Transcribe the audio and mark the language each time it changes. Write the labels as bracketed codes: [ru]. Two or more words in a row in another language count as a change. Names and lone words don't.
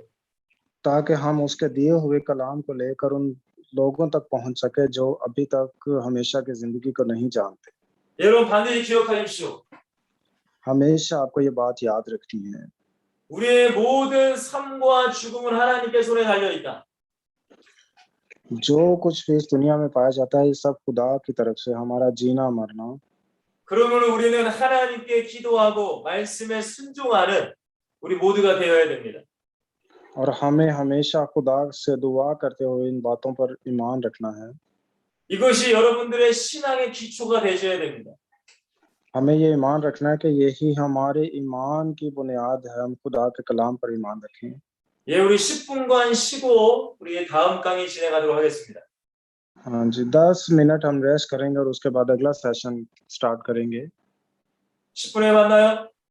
[ur] تاکہ ہم اس کے دیے ہوئے کلام کو لے کر ان لوگوں تک پہنچ سکے جو ابھی تک ہمیشہ کی زندگی کو نہیں جانتے. [ko] 여러분 반드시 기억하십시오. [ur] ہمیشہ آپ کو یہ بات یاد رکھنی ہے. [ko] 우리의 모든 삶과 죽음은 하나님께 손에 달려 있다. [ur] جو کچھ بھی اس دنیا میں پایا جاتا ہے یہ سب خدا کی طرف سے، ہمارا جینا مرنا. [ko] 그러면 우리는 하나님께 기도하고 말씀에 순종하는 우리 모두가 되어야 됩니다. [ur] اور ہمیں ہمیشہ خدا سے دعا کرتے ہوئے ان باتوں پر ایمان رکھنا ہے. [ko] 이것이 여러분들의 신앙의 기초가 되셔야 됩니다. [ur] ہمیں یہ ایمان رکھنا ہے کہ یہی ہمارے ایمان کی بنیاد ہے. ہم خدا کے کلام پر ایمان رکھیں. [ko] 예, 우리 10분간 쉬고 우리 다음 강의 진행하도록 하겠습니다. [ur] ہاں جی، 10 منٹ ہم ریسٹ کریں گے اور اس کے بعد اگلا [en] session start [ur] کریں گے. [ko] 10분에 만나요.